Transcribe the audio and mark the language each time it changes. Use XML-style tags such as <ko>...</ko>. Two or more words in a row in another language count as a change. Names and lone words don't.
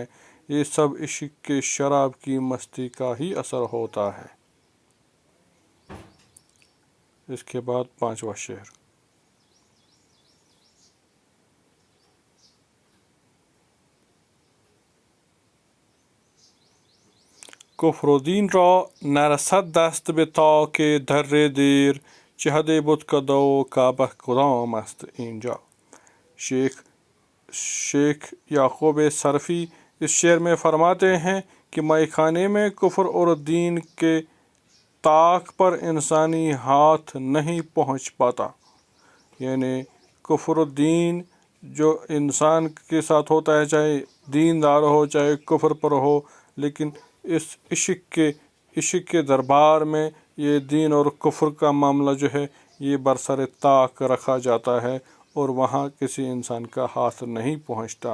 <ur>یہ سب عشق کے شراب کی مستی کا ہی اثر ہوتا ہے۔ اس کے بعد پانچواں شعر،</ur> <fa>کفر و دین را نرسد دست به تاک در دیر، چهد بت کدو کعبہ کدام است اینجا۔</fa> <ur>شیخ یعقوب صرفی اس شعر میں فرماتے ہیں کہ میخانے میں کفر اور دین کے طاق پر انسانی ہاتھ نہیں پہنچ پاتا، یعنی کفر و دین جو انسان کے ساتھ ہوتا ہے، چاہے دیندار ہو چاہے کفر پر ہو، لیکن اس عشق کے دربار میں یہ دین اور کفر کا معاملہ جو ہے یہ برسر طاق رکھا جاتا ہے اور وہاں کسی انسان کا ہاتھ نہیں پہنچتا۔</ur>